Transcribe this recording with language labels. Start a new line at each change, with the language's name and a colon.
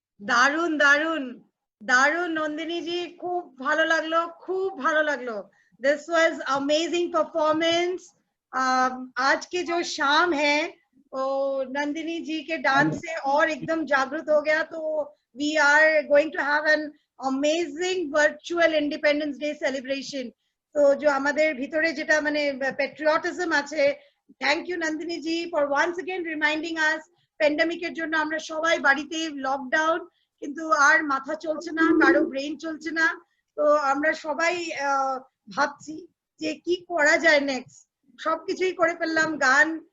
Bangla: দারুন দারুন দারুন নন্দিনী জি, খুব ভালো লাগলো, খুব ভালো লাগলো।
English: This was amazing performance.
Hindi: आज के जो शाम है वो नंदिनी जी के डांस से और एकदम जागृत हो गया।
English: तो we are going to have an amazing virtual Independence Day celebration.
Bangla: তো जो আমাদের ভিতরে যেটা মানে patriotism আছে, thank you Nandini G
English: for once again reminding us
Bangla: প্যান্ডেমিকের জন্য আমরা সবাই বাড়িতে লকডাউন, কিন্তু আর মাথা চলছে না, কারো ব্রেন চলছে না। তো আমরা সবাই ভাবছি যে কি করা যায় নেক্সট। সবকিছুই করে ফেললাম, গান,